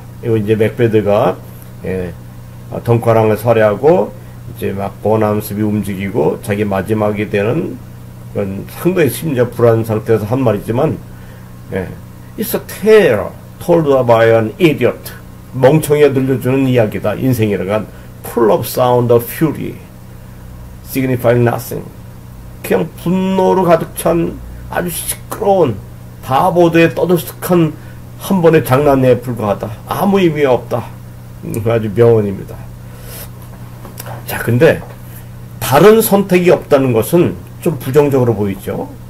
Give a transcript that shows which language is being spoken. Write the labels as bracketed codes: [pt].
[ko] 이거 이제 맥베드가 덩커랑을 살해하고 이제 막 버나운스비 움직이고 자기 마지막이 되는 그런 상당히 심지어 불안 상태에서 한 말이지만, [en] It's a tale told by an idiot. [ko] 멍청이가 들려주는 이야기다. 인생이라는 건 [en] full of sound of fury, signifying nothing. [ko] 그냥 분노로 가득 찬 아주 시끄러운 바보들의 떠들썩한 한 번의 장난에 불과하다. 아무 의미가 없다. 아주 명언입니다. 자, 근데 다른 선택이 없다는 것은 좀 부정적으로 보이죠.